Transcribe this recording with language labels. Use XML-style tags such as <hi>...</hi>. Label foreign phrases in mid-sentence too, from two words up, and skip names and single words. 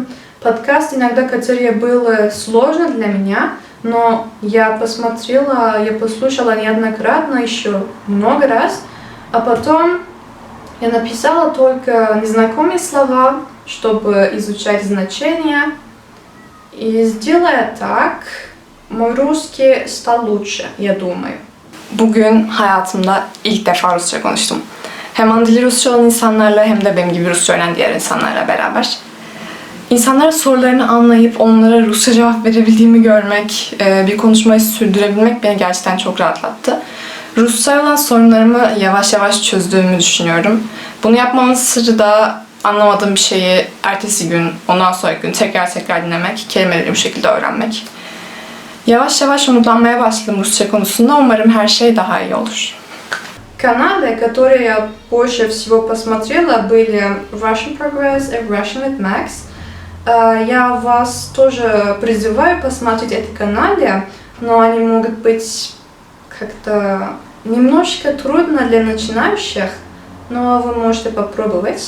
<ru>Подкаст иногда, которые было сложно для меня, но я посмотрела, я послушала неоднократно, еще много раз, а потом я написала только незнакомые слова, чтобы изучать значения. И сделая так, mой rусский стал лучше, я думаю.</ru> <tr>Bugün hayatımda ilk defa Rusça konuştum. Hem ana dili Rusça olan insanlarla hem de benim gibi Rusça öğrenen diğer insanlarla beraber. İnsanlara sorularını anlayıp onlara Rusça cevap verebildiğimi görmek, bir konuşmayı sürdürebilmek beni gerçekten çok rahatlattı. Rusça olan sorunlarımı yavaş yavaş çözdüğümü düşünüyorum. Bunu yapmamın sırrı da anlamadığım bir şeyi ertesi gün, ondan sonraki gün tekrar dinlemek, kelimeleri bu şekilde öğrenmek. Yavaş yavaş umutlanmaya başladım Rusça konusunda. Umarım her şey daha iyi olur.</tr> <ru>Каналы, которые я больше всего посмотрела, были Russian Progress и Russian with Max. Я вас тоже призываю посмотреть эти каналы, но они могут быть как-то немножко трудно для начинающих, но вы можете попробовать.</ru>